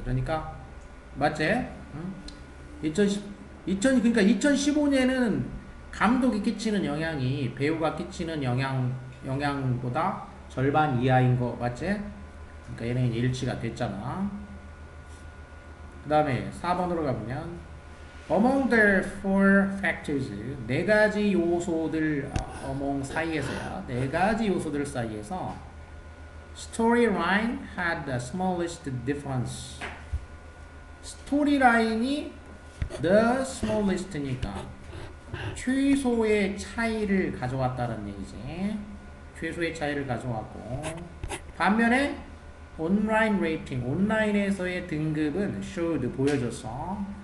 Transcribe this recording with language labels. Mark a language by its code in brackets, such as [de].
[ko] 그러니까 맞지? 응? 그러니까 2015년에는 감독이 끼치는 영향이 배우가 끼치는 영향보다 절반 이하인 거 맞지? 그러니까 얘는 일치가 됐잖아. 그 다음에 4번으로 가보면 [en] among the four factors [ko] 네 가지 요소들 among 사이에서야 네 가지 요소들 사이에서 [en] storyline had the smallest difference. [ko] 스토리라인이 the smallest니까 최소의 차이를 가져왔다는 얘기지. 최소의 차이를 가져왔고, 반면에 온라인 레이팅, 온라인에서의 등급은 showed, 보여줬어.